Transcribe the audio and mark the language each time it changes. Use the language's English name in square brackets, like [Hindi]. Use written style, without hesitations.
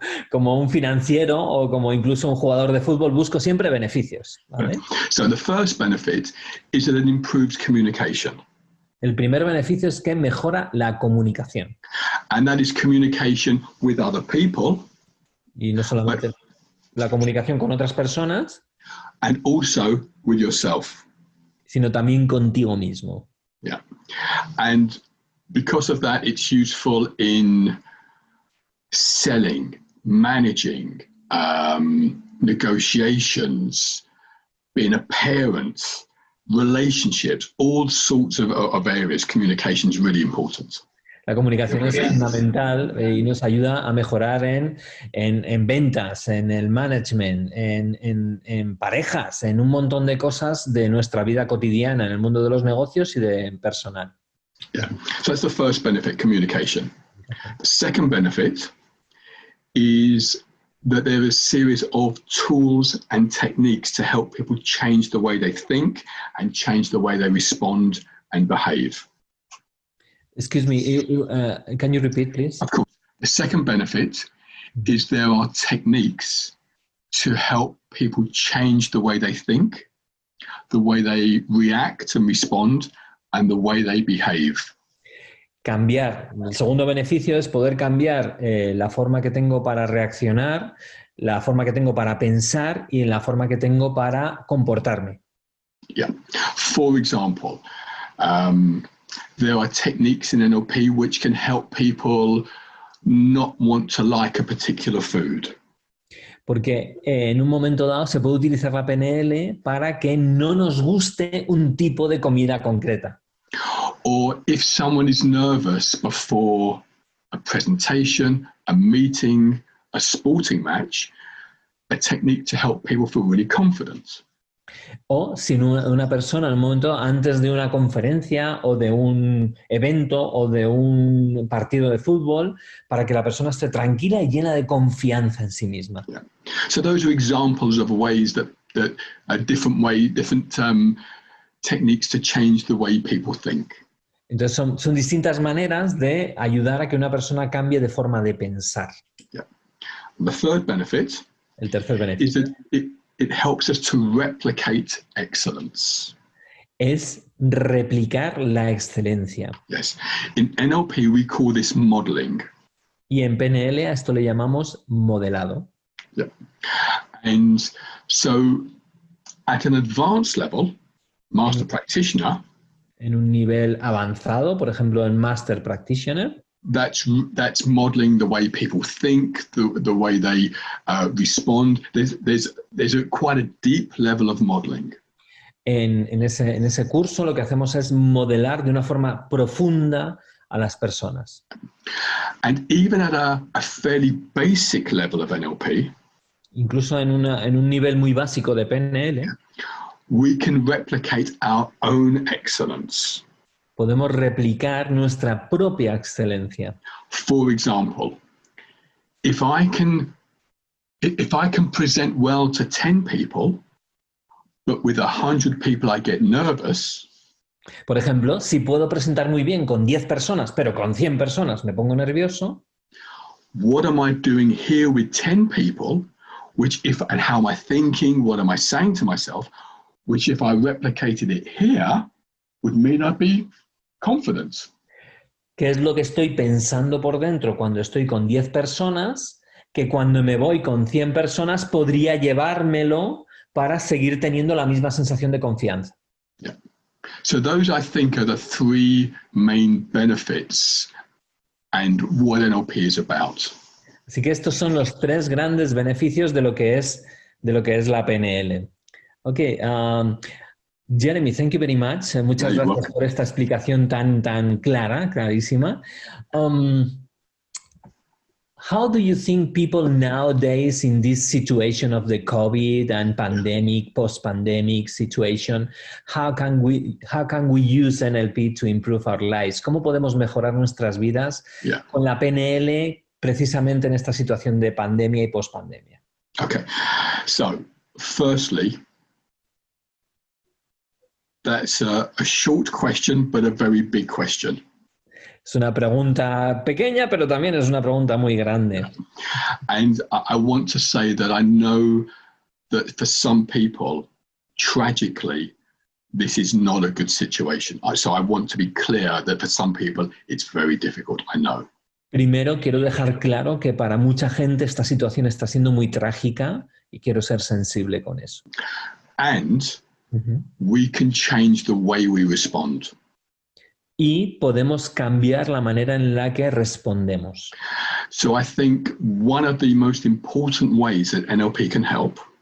[Spanish] Como un financiero o como incluso un jugador de fútbol, busco siempre beneficios. ¿Vale? [English] So the first benefit is that it improves communication. [Spanish] El primer beneficio es que mejora la comunicación. [English] And that is communication with other people. [Spanish] Y no solamente la comunicación con otras personas. [English] And also with yourself. [Spanish] Sino también contigo mismo. [English] Yeah. And because of that, it's useful in selling, managing, negotiations, being a parent, relationships, all sorts of areas. Communication is really important. [Spanish] La comunicación es fundamental y nos ayuda a mejorar en ventas, en el management, en parejas, en un montón de cosas de nuestra vida cotidiana, en el mundo de los negocios y de personal. [English] Yeah, so that's the first benefit, communication. The second benefit is that there is a series of tools and techniques to help people change the way they think and change the way they respond and behave. Excuse me, can you repeat, please? Of course. The second benefit is there are techniques to help people change the way they think, the way they react and respond, and the way they behave. [Spanish] Cambiar. El segundo beneficio es poder cambiar la forma que tengo para reaccionar, la forma que tengo para pensar y la forma que tengo para comportarme. [English] Yeah. For example, there are techniques in NLP which can help people not want to like a particular food. [Spanish] Porque en un momento dado se puede utilizar la PNL para que no nos guste un tipo de comida concreta. [English] Or if someone is nervous before a presentation, a meeting, a sporting match, a technique to help people feel really confident. [Spanish] O si una persona en un momento antes de una conferencia o de un evento o de un partido de fútbol, para que la persona esté tranquila y llena de confianza en sí misma. [English] Yeah. So those are examples of ways that different techniques to change the way people think. [Spanish] Entonces son distintas maneras de ayudar a que una persona cambie de forma de pensar. [English] Yeah. The third benefit [Spanish] El tercer [English] is [Spanish] beneficio [English] that it helps us to replicate excellence. [Spanish] es replicar la excelencia. [English] Yes. In NLP, we call this modeling. [Spanish] Y en PNL a esto le llamamos modelado. [English] Yeah. And so at an advanced level, master practitioner, [Spanish] En un nivel avanzado, por ejemplo, en Master Practitioner, [English] that's modeling the way people think, the way they respond. There's quite a deep level of modeling. [Spanish] en ese curso lo que hacemos es modelar de una forma profunda a las personas. [English] And even at a fairly basic level of NLP, [Spanish] Incluso en un nivel muy básico de PNL, [English] we can replicate our own excellence. [Spanish] podemos replicar nuestra propia excelencia. [English] For example, if I can present well to 10 people, but with 100 people I get nervous. [Spanish] Por ejemplo, si puedo presentar muy bien con 10 personas, pero con 100 personas me pongo nervioso, [English] What am I doing here with 10 people? And how am I thinking? What am I saying to myself? Which if I replicated it here, would mean I'd be confident. [Spanish] ¿qué es lo que estoy pensando por dentro cuando estoy con 10 personas? Que cuando me voy con 100 personas podría llevármelo para seguir teniendo la misma sensación de confianza. [English] Yeah. So those, I think, are the three main benefits and what NLP is about. [Spanish] Así que estos son los tres grandes beneficios de lo que es la PNL. [English] Ok, Jeremy, thank you very much. [Spanish] Muchas gracias por esta explicación tan clara, clarísima. [English] How do you think people nowadays in this situation of the COVID and pandemic, post-pandemic situation, how can we use NLP to improve our lives? [Spanish] ¿Cómo podemos mejorar nuestras vidas con la PNL precisamente en esta situación de pandemia y post-pandemia? [English] Okay, so firstly, that's a short question, but a very big question. [Spanish] Es una pregunta pequeña, pero también es una pregunta muy grande. [English] And I want to say that I know that for some people, tragically, this is not a good situation. So I want to be clear that for some people, it's very difficult, I know. [Spanish] Primero, quiero dejar claro que para mucha gente esta situación está siendo muy trágica y quiero ser sensible con eso. [English] And we can change the way we respond. [Spanish] Y podemos cambiar la manera en la que respondemos. [English] So I think one of the most important ways that NLP can help